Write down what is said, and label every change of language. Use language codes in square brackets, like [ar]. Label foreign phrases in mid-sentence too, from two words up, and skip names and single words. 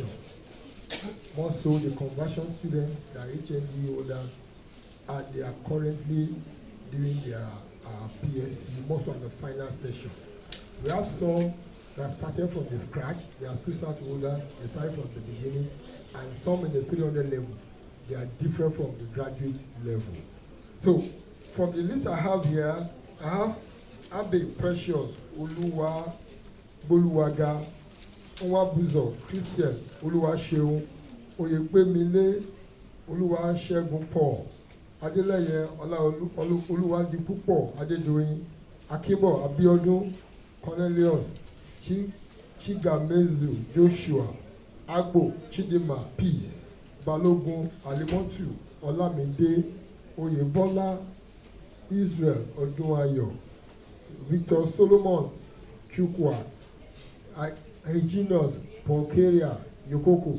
[en] More so the conversion students, the HND holders, and they are currently doing their PSC, most on the final session. We have some that started from the scratch, they are school start holders, they started from the beginning, and some in the 300 level, they are different from the graduate level. So, from the list I have here, I have Abe Precious, Oluwa, Boluwaga, Onwabuzo, Christian, Oluwaseun, Oyepemile, Oluwasegun Paul, Adeleye Oluwadipupo, Adedoyin, Akibo Abiodun, Cornelius, Chigamezu, Joshua, Agbo, Chidima, Peace, Balogun, Alimotu, Olamide, Oyebola, Israel, Odunayo, Victor Solomon, Chukwa, Hyginus, Ponkeria, Yokoko.